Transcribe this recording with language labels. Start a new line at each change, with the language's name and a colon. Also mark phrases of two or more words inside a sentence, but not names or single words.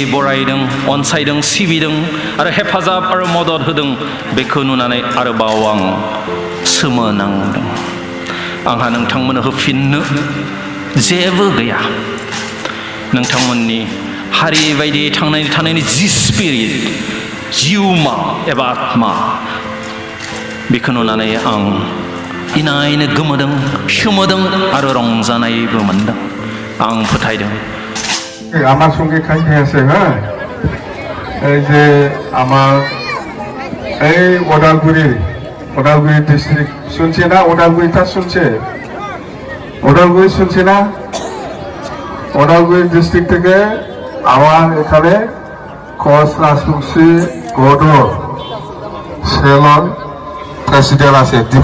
Bodo: बरायदों अनसायदों सिबिदों आरो हेफाजाब आरो मदद होदों बेखौ नुनानै आरोबाव आं सोमोनांदों आंहा नोंथांमोननो होफिननो जेबो गैया नोंथांमोननि हारि बायदि थांनानै थानायनि जि स्पिरिट जिउमा एबा आत्मा बेखौ नुनानै आं इनायनो गोमोदों सोमोदों आरो रंजानायबो मोनदों आं फोथायदों
Bangla: আমার সঙ্গে খাইতে আছে হ্যাঁ এই যে আমার এই ওদালগুড়ি ডিস্ট্রিক্ট শুনছে না ওদালগুড়িটা শুনছে ওদালগুড়ি শুনছে না ওদালগুড়ি ডিস্ট্রিক্ট থেকে আমার এখানে কস রাজবংশী গৌড় সেলন প্রেসিডেন্ট আছে